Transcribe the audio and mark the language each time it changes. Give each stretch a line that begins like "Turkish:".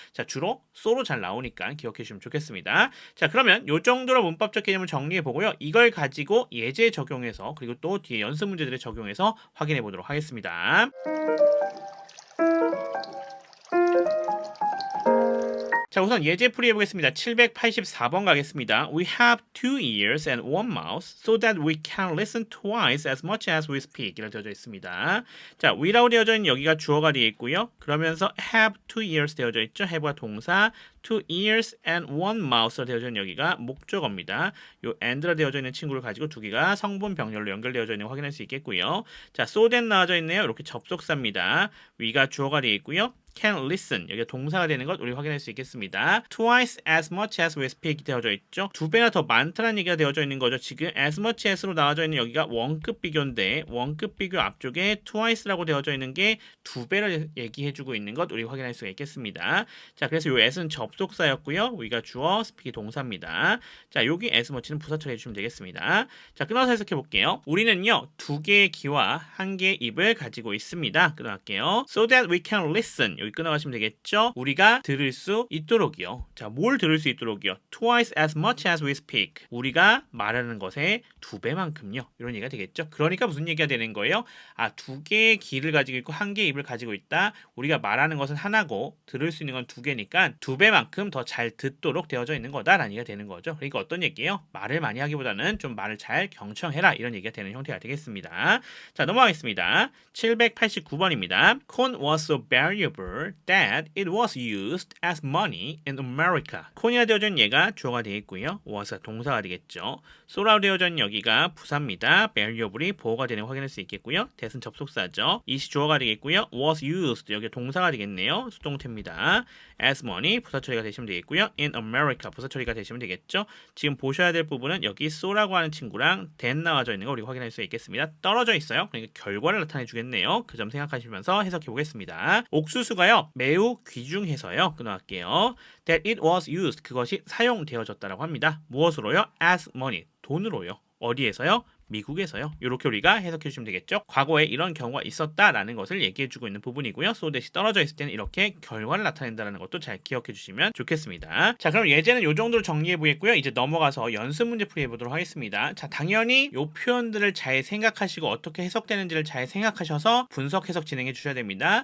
Korean: 자, 주로 so로 잘 나오니까 기억해 주시면 좋겠습니다. 자, 그러면 요 정도로 문법적 개념을 정리해 보고요. 이걸 가지고 예제 적용해서 그리고 또 뒤에 연습 문제들을 적용해서 확인해 보도록 하겠습니다. 자, 우선 예제 풀이 해보겠습니다. 784번 가겠습니다.
English: We have 2 ears and 1 mouth so that we can listen twice as much as we speak.
Korean: 이라고 되어져 있습니다. 자, we라고 되어져 있는 여기가 주어가 되어 있고요. 그러면서 have 2 ears 되어져 있죠. have가 동사,
English: 2 ears and 1 mouth로
Korean: 되어져 있는 여기가 목적어입니다. 요 and라 되어져 있는 친구를 가지고 두 개가 성분 병렬로 연결되어져 있는 거 확인할 수 있겠고요. 자, so that 나와져 있네요. 이렇게 접속사입니다. we가 주어가 되어 있고요. can listen 여기가 동사가 되는 것 우리 확인할 수 있겠습니다.
English: twice as much as we speak
Korean: 되어져 있죠. 두 배나 더 많다는 얘기가 되어져 있는 거죠. 지금 as much as로 나와져 있는 여기가 원급 비교인데 원급 비교 앞쪽에 twice라고 되어져 있는 게 두 배를 얘기해주고 있는 것 우리 확인할 수가 있겠습니다. 자, 그래서 요 as는 접속사였고요. we가 주어, speak이 동사입니다. 자, 여기 as much는 부사 처리해 주시면 되겠습니다. 자, 끊어서 해석해 볼게요. 우리는요 두 개의 귀와 한 개의 입을 가지고 있습니다. 끊어갈게요.
English: So that we can listen
Korean: 여기 끊어가시면 되겠죠. 우리가 들을 수 있도록이요. 자, 뭘 들을 수 있도록이요?
English: Twice as much as we speak.
Korean: 우리가 말하는 것의 두 배만큼요. 이런 얘기가 되겠죠. 그러니까 무슨 얘기가 되는 거예요? 아, 두 개의 귀를 가지고 있고 한 개의 입을 가지고 있다. 우리가 말하는 것은 하나고 들을 수 있는 건 두 개니까 두 배만큼 더 잘 듣도록 되어져 있는 거다라는 얘기가 되는 거죠. 그러니까 어떤 얘기예요? 말을 많이 하기보다는 좀 말을 잘 경청해라 이런 얘기가 되는 형태가 되겠습니다. 자, 넘어가겠습니다. 789번입니다. Corn was so valuable that it was used as money in America. 콘이라 되어져 있는 얘가 주어가 되어 있고요. was가 동사가 되겠죠. so라고 되어져 있는 여기가 부사입니다. valuable이 보어가 되는 거 확인할 수 있겠고요. that은 접속사죠. it이 주어가 되겠고요. was used 여기 동사가 되겠네요. 수동태입니다. as money 부사 처리가 되시면 되겠고요. in America 부사 처리가 되시면 되겠죠. 지금 보셔야 될 부분은 여기 so라고 하는 친구랑 that 나와져 있는 거 우리가 확인할 수 있겠습니다. 떨어져 있어요. 그러니까 결과를 나타내 주겠네요. 그 점 생각하시면서 해석해 보겠습니다. 옥수수가요 매우 귀중해서요. 끊어갈게요.
English: that it was used
Korean: 그것이 사용되어졌다라고 합니다. 무엇으로요?
English: as money
Korean: 돈으로요. 어디에서요? 미국에서요. 이렇게 우리가 해석해 주시면 되겠죠. 과거에 이런 경우가 있었다라는 것을 얘기해 주고 있는 부분이고요. so that이 떨어져 있을 때는 이렇게 결과를 나타낸다는 것도 잘 기억해 주시면 좋겠습니다. 자, 그럼 예제는 이 정도로 정리해 보겠고요. 이제 넘어가서 연습 문제 풀이해 보도록 하겠습니다. 자, 당연히 이 표현들을 잘 생각하시고 어떻게 해석되는지를 잘 생각하셔서 분석 해석 진행해 주셔야 됩니다.